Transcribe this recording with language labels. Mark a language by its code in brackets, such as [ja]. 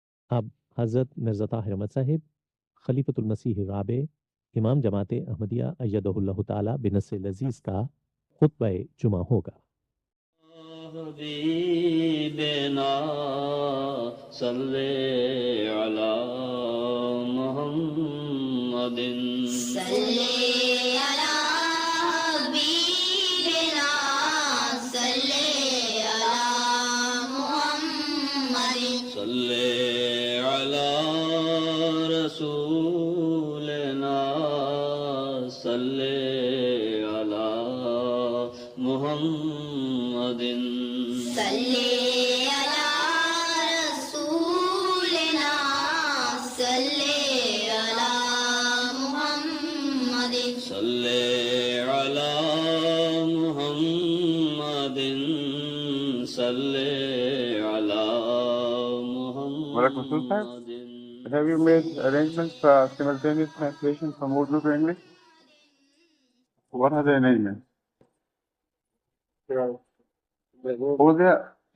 [ur] اب حضرت مرزا طاہر احمد صاحب خلیفۃ المسیح رابع امام جماعت احمدیہ ایدہ اللہ تعالی بنصر لذیذ کا خطبہ جمعہ ہوگا۔ [ar] حبیبنا صلی علی محمد صلی علی حبیبنا صلی علی محمد صلی علی رسولنا صلی علی محمد صلی علی رسولنا صلی علی محمد صلی علی محمد صلی علی محمد. [en] Have you made arrangements for simultaneous translation from Urdu to English? What are the arrangements? Over there?